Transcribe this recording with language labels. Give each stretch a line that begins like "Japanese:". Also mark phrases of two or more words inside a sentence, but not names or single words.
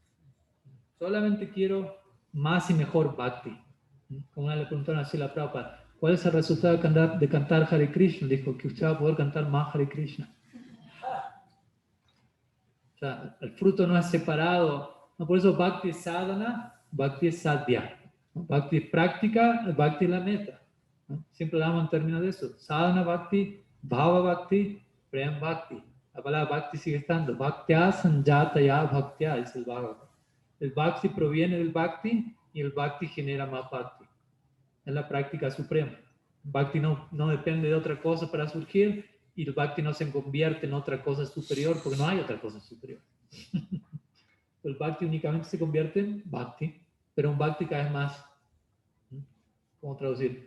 Spanish: Solamente quiero más y mejor bhakti. Como una le preguntaron así a la Prabhupada, ¿cuál es el resultado de cantar Hare Krishna? Dijo que usted va a poder cantar más Hare Krishna. O sea, el fruto no es separado. No, por eso bhakti es sadhana, bhakti es sadhya. Bhakti es práctica, bhakti es la meta. ¿No? Siempre hablamos en términos de eso.
Sanskrit: Sadhana bhakti, bhava bhakti, prem bhakti.
Spanish: La palabra bhakti sigue estando.
Sanskrit: Bhaktya sanjataya bhaktya,
Spanish: es el Bhagavad. El bhakti proviene del bhakti y el bhakti genera más bhakti. Es la práctica suprema. Bhakti no depende de otra cosa para surgir y el bhakti no se convierte en otra cosa superior porque no hay otra cosa superior. El bhakti únicamente se convierte en bhakti, pero un bhakti cada vez más, ¿cómo traducir?